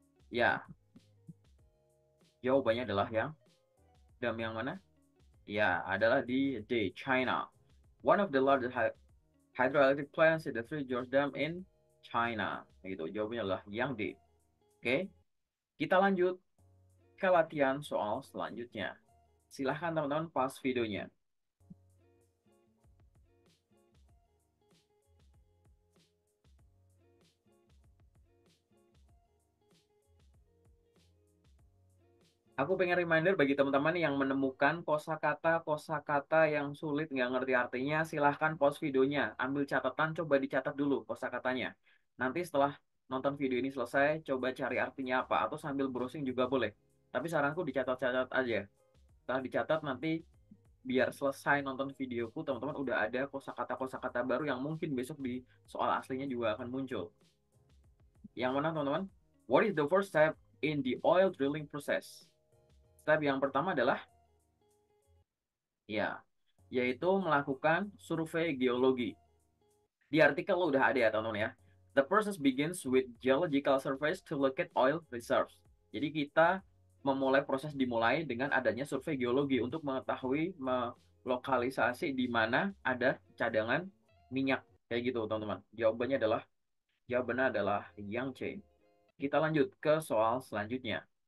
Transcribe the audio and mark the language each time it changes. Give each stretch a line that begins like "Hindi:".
Indonesian: Ya, jawabannya adalah yang dam yang mana? Ya, adalah di D, China.
English: One of the largest hydroelectric plants in the Three Gorges Dam in China.
Indonesian: Gitu, jawabannya adalah yang D. Oke, kita lanjut ke latihan soal selanjutnya. Silahkan teman-teman pause videonya. Aku pengen reminder bagi teman-teman yang menemukan kosakata yang sulit nggak ngerti artinya, silahkan pause videonya, ambil catatan, coba dicatat dulu kosakatanya. Nanti setelah nonton video ini selesai, coba cari artinya apa, atau sambil browsing juga boleh. Tapi saranku dicatat-catat aja. Setelah dicatat nanti biar selesai nonton videoku, teman-teman udah ada kosakata baru yang mungkin besok di soal aslinya juga akan muncul. Yang mana teman-teman?
English: What is the first step in the oil drilling process?
Indonesian: Step yang pertama adalah ya, yaitu melakukan survei geologi. Di artikel udah ada ya teman-teman ya.
English: The process begins with geological surveys to locate oil reserves.
Indonesian: Jadi kita dimulai dengan adanya survei geologi untuk mengetahui lokalisasi di mana ada cadangan minyak kayak gitu teman-teman. Jawabannya adalah yang C. Kita lanjut ke soal selanjutnya.